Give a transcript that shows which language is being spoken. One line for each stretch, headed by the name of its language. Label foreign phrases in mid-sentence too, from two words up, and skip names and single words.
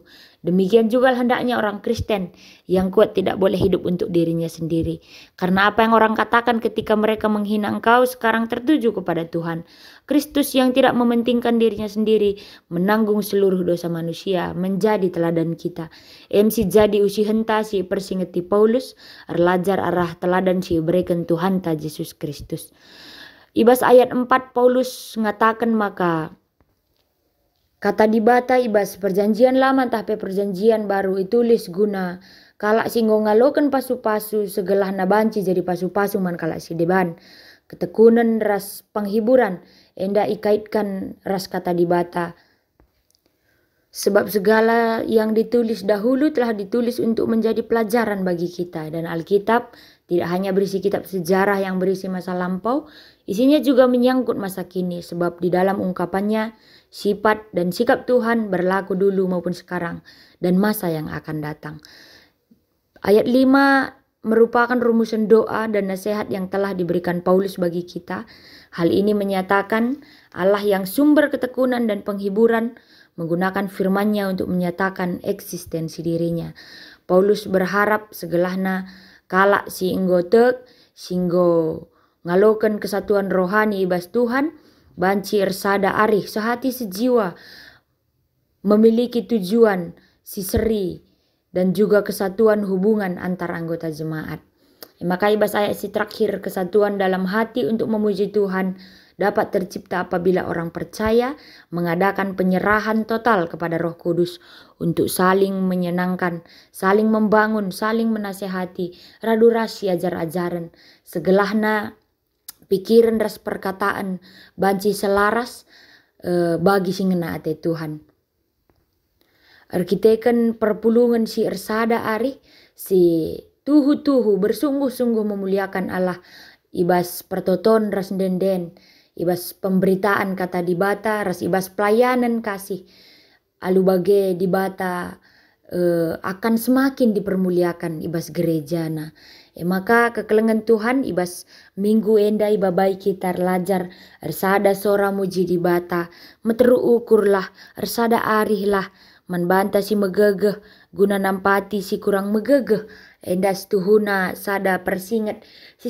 Indonesian: Demikian juga hendaknya orang Kristen yang kuat tidak boleh hidup untuk dirinya sendiri. Karena apa yang orang katakan ketika mereka menghina engkau sekarang tertuju kepada Tuhan. Kristus yang tidak mementingkan dirinya sendiri, menanggung seluruh dosa manusia, menjadi teladan kita.
Batak Karo: MC jadi usi henta si persingeti Paulus, erlajar arah teladan si berikan Tuhan ta Yesus Kristus. Ibas ayat 4 Paulus mengatakan maka kata di bata ibas
Indonesian: perjanjian lama tapi perjanjian baru
Batak Karo: itulis guna kalak singgo ngaloken pasu-pasu segelah nabanci jadi pasu-pasu man kalak si deban ketekunan ras penghiburan enda ikaitkan ras kata di bata.
Indonesian: Sebab segala yang ditulis dahulu telah ditulis untuk menjadi pelajaran bagi kita. Dan Alkitab tidak hanya berisi kitab sejarah yang berisi masa lampau, isinya juga menyangkut masa kini. Sebab di dalam ungkapannya, sifat dan sikap Tuhan berlaku dulu maupun sekarang dan masa yang akan datang. Ayat 5 merupakan rumusan doa dan nasihat yang telah diberikan Paulus bagi kita. Hal ini menyatakan Allah yang sumber ketekunan dan penghiburan menggunakan firman-Nya untuk menyatakan eksistensi dirinya.
Batak Karo: Paulus berharap segelahna kalak si inggotek, singgo ngaloken kesatuan rohani ibas Tuhan, banci ersada arih
Indonesian: sehati sejiwa, memiliki tujuan,
Batak Karo: si seri, dan juga kesatuan hubungan antar anggota jemaat.
Indonesian: Maka ibas ayat si terakhir kesatuan dalam hati untuk memuji Tuhan dapat tercipta apabila orang percaya mengadakan penyerahan total kepada Roh Kudus untuk saling menyenangkan, saling membangun, saling menasehati,
Batak Karo: radurasi ajar-ajaran, segelahna pikiran ras perkataan, banci selaras bagi singena ate Tuhan. Arkiteken perpulungan si ersada ari, si tuhu-tuhu
Indonesian: bersungguh-sungguh memuliakan Allah,
Batak Karo: ibas pertoton ras denden, ibas pemberitaan kata di bata, ras ibas pelayanan kasih. Alu bage di bata
Indonesian: akan semakin dipermuliakan
Batak Karo: ibas gerejana. Maka kekelengan Tuhan ibas minggu enda ibabai kita lajar ersada sora muji di bata, meteru ukurlah, ersada arihlah, manbanta si megegeh, guna nampati si kurang megegeh, endas tuhuna sada persingat si